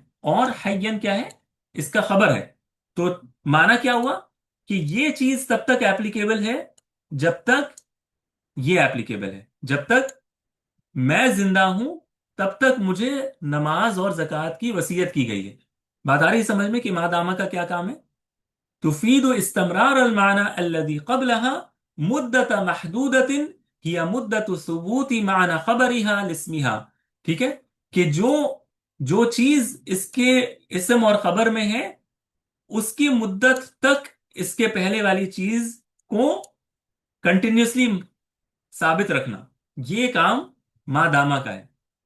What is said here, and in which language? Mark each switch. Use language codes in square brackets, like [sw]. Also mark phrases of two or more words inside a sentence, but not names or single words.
[hi] और हय्यन क्या है, इसका खबर है। तो माना क्या हुआ कि ये चीज तब तक एप्लीकेबल है जब तक ये एप्लीकेबल है, जब तक मैं जिंदा हूं तब तक मुझे नमाज और जक़ात की वसीयत की गई है। बात आ रही है समझ में कि मादामा का क्या काम है? [ar] تفيد استمرار المعنى الذي قبلها مدة محدودة هي مدة ثبوت معنى خبرها لاسمها. [hi] ठीक है, कि जो जो चीज इसके इसम और खबर में है उसकी मुद्दत तक इसके पहले वाली चीज को कंटिन्यूसली साबित रखना, ये काम मादामा का है।